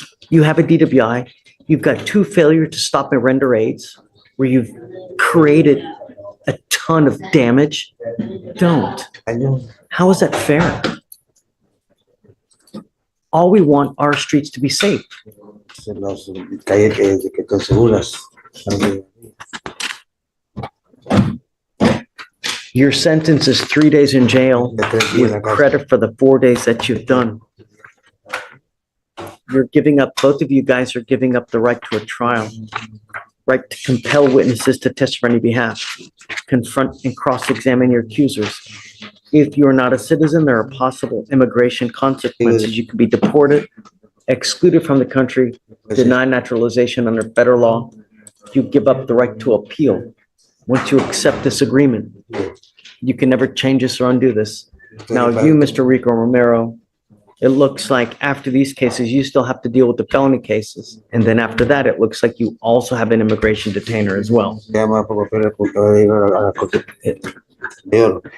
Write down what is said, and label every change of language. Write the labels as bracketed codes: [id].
[en] You have a DWI, you've got 2 failure to stop and render aids where you've created a ton of damage. Don't. How is that fair? All we want are our streets to be safe. [es] Las calles que están seguras. [en] Your sentence is 3 days in jail with credit for the 4 days that you've done. You're giving up, both of you guys are giving up the right to a trial, right to compel witnesses to testify on your behalf, confront and cross-examine your accusers. If you are not a citizen, there are possible immigration consequences. You could be deported, excluded from the country, denied naturalization under federal law. You give up the right to appeal. Once you accept this agreement, you can never change this or undo this. Now, you, Mr. Rico Romero, it looks like after these cases, you still have to deal with the felony cases. And then after that, it looks like you also have an immigration detainer as well. [es] Llama por papeles porque va a ir a la corte superior.